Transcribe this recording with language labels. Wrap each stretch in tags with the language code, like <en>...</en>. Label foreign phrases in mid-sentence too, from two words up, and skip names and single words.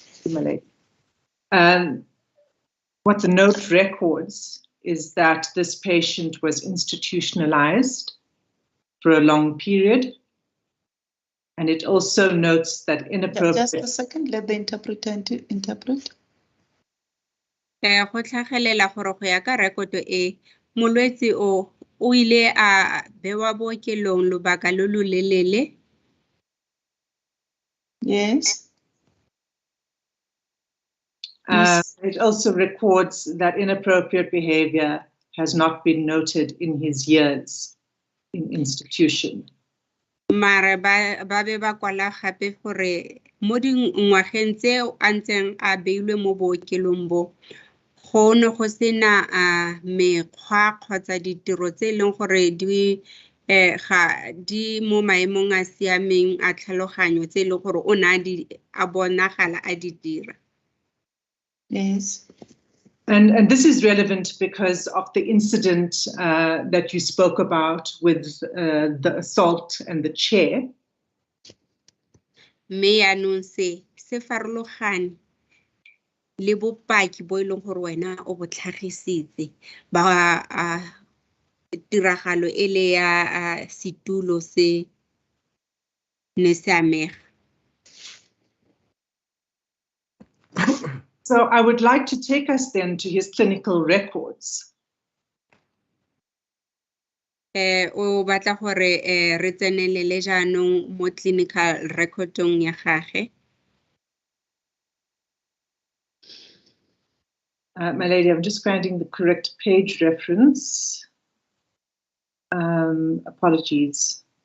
<en>What the note records is that this patient was institutionalized for a long period. And it also notes that inappropriate... Just a second, let the interpreter interpret.</en> <tn>Go tlhagelela gore go ya ka rekoto e molwetse o ile a bewa bookelong lobaka lo lo lelele.</tn> <en>Yes. It also records that inappropriate behavior has not been noted in his years in institution.</en> <tn>Mare ba be ba kwala gape gore mo dingwageng tse a ntseng a beilwe mo bookelong bo go ne go sena mekgwa kgotsa ditiro tse e leng gore di mo maemong a siameng a tlhaloganyo tse e leng gore o ne a bonagala a di dira.</tn> <en>Yes. And this is relevant because of the incident that you spoke about with the assault and the chair.</en> <tn>Me yaanong se farologane le bopaki bo e leng gore wena o bo tlhagisitse ba tiragalo e le ya setulo se ne se amega.</tn> <en>So I would like to take us then to his clinical records.</en> <tn>O batla gore re tsenelele jaanong mo</tn> <en>clinical recordong</en> <tn>ya gage.</tn> <en>My lady, I'm just finding the correct page reference. Apologies.</en>